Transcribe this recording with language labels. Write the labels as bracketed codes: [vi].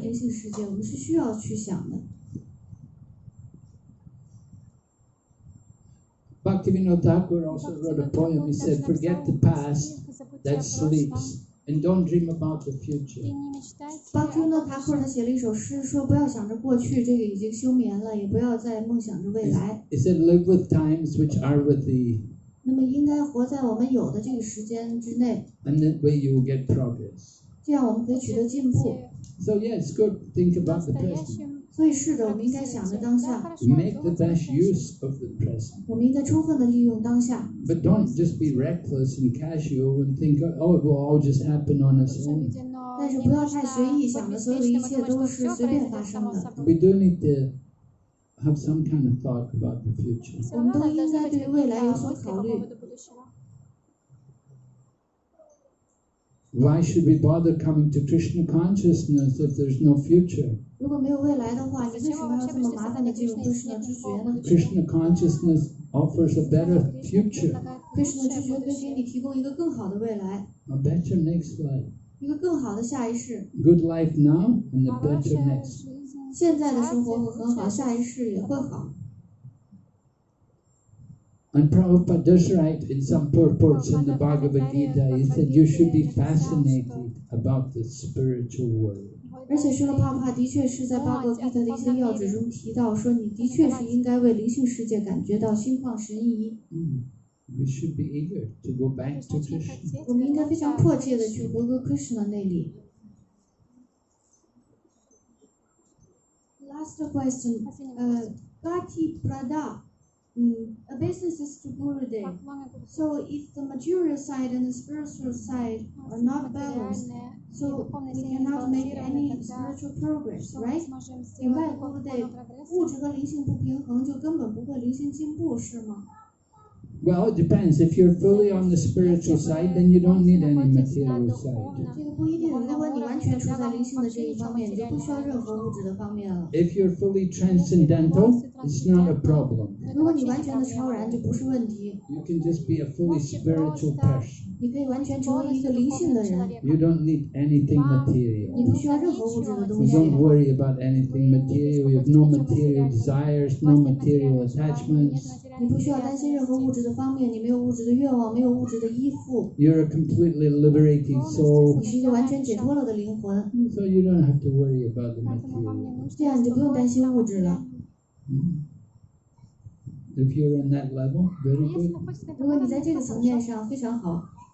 [zh] 灵性世界，我们是需要去想的。 [en] Bhaktivinoda Thakur also wrote a poem. He said, "Forget the past that sleeps, and don't dream about the future." [zh] Bhaktivinoda Thakur 他写了一首诗，说不要想着过去，这个已经休眠了，也不要再梦想着未来。 [en] He said, "Live with times which are with thee." [zh] 那么应该活在我们有的这个时间之内， [en] And that way you will get progress. [zh] 这样我们可以取得进步。 [en] So yeah, it's good to think about the present. [zh] 所以是的，我们应该想着当下， [en] Make the best use of the present. [zh] 我们应该充分的利用当下， [en] But don't just be reckless and casual and think, oh, it will all just happen on its own. [zh] 但是不要太随意，想着所有的一切都是随便发生的。 [en] We do need to have some kind of thought about the future. [zh] 我们都应该对未来有所考虑。 [en] Why should we bother coming to Krishna consciousness if there's no future? [zh] 如果没有未来的话，你为什么要这么麻烦的进入Krishna知觉呢 [en] Krishna consciousness offers a better future, [zh] ？Krishna知觉可以给你提供一个更好的未来， [en] a better next life. [zh] 一个更好的下一世。 [en] Good life now and a better next. [zh] 现在的生活会很好，下一世也会好。 [en] And Prabhupada does write in some purports in the Bhagavad Gita, he said you should be fascinated about the spiritual world. [zh] 而且说了帕帕的确是在巴格吉特的一些要旨中提到，说你的确是应该为灵性世界感觉到心旷神怡。 [en] We should be eager to go back to Krishna. [zh] 我们应该非常迫切的去回归 Krishna 那里。 [en] Last question, Gati Prada. A business is to Gurudev. So if the material side and the spiritual side are not balanced, so we cannot make any spiritual progress, right? [zh] 明白 Gurudev， 物质和灵性不平衡，就根本不会灵性进步，是吗？ [en] Well, it depends. If you're fully on the spiritual side, then you don't need any material side. [zh] 这个不一定，如果你完全处在灵性的这一方面，你就不需要任何物质的方面了。 [en] If you're fully transcendental, it's not a problem. [zh] 如果你完全的超然，就不是问题。 [en] You can just be a fully spiritual person. [zh] 你可以完全成为一个灵性的人， [en] You don't need anything material. [zh] 你不需要任何物质的东 [en] You [zh] 西， [en] don't worry about anything material. You have no material desires, no material attachments. [zh] 你不需要担心任何物质的方面，你没有物质的愿望，没有物质的依附， [en] You're a completely liberated soul, [zh] 你是一个完全解脱了的灵魂， [en] so you don't have to worry about the material. [zh] 这样你就不用担心物质了。 [en] If you're on that level, very good. [zh] 如果你在这个层面上非常好，